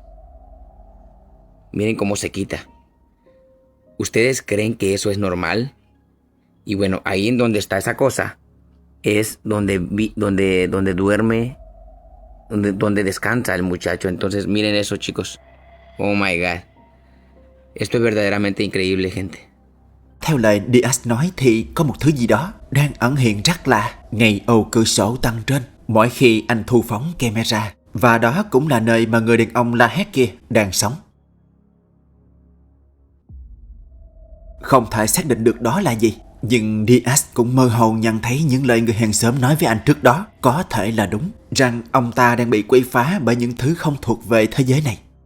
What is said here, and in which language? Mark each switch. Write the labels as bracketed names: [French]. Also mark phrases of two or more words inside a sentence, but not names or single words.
[Spanish] Miren cómo se quita. ¿Ustedes creen que eso es normal? Y bueno, ahí en donde está esa cosa es donde duerme, donde descansa el muchacho. Entonces miren eso, chicos. [English] Oh my God. [Spanish] Esto es verdaderamente increíble, gente. [Vietnamese] Theo lời Diaz nói thì có một thứ gì đó đang ẩn hiện rất lạ ngay ô cửa sổ tầng trên mỗi khi anh thu phóng camera. Và đó cũng là nơi mà người đàn ông la hét kia đang sống. Không thể xác định được đó là gì, nhưng Diaz cũng mơ hồ nhận thấy những lời người hàng xóm nói với anh trước đó có thể là đúng, rằng ông ta đang bị quấy phá bởi những thứ không thuộc về thế giới này.